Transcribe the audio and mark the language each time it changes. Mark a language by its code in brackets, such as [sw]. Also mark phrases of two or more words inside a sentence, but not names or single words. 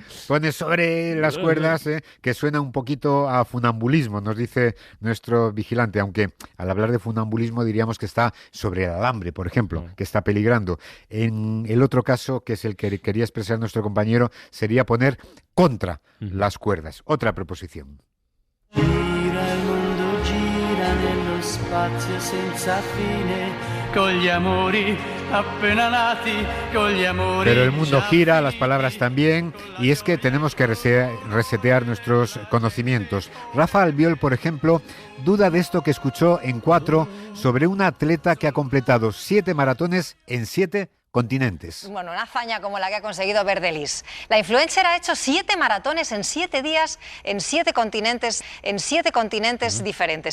[es] Pone sobre las cuerdas, que suena un poquito a funambulismo, nos dice nuestro vigilante, aunque al hablar de funambulismo diríamos que está sobre el alambre, por ejemplo, que está peligrando. En el otro caso, que es el que quería expresar nuestro compañero, sería poner contra las cuerdas. Otra preposición. [it] Gira il mondo, gira nello spazio senza fine, con gli amori appena nati, con gli amori. [es] Pero el mundo gira, las palabras también, y es que tenemos que resetear nuestros conocimientos. Rafa Albiol, por ejemplo, duda de esto que escuchó en 4 sobre una atleta que ha completado 7 maratones en 7 continentes. Bueno, una hazaña como la que ha conseguido Verdelis. La influencer ha hecho 7 maratones en 7 días en 7 continentes, diferentes.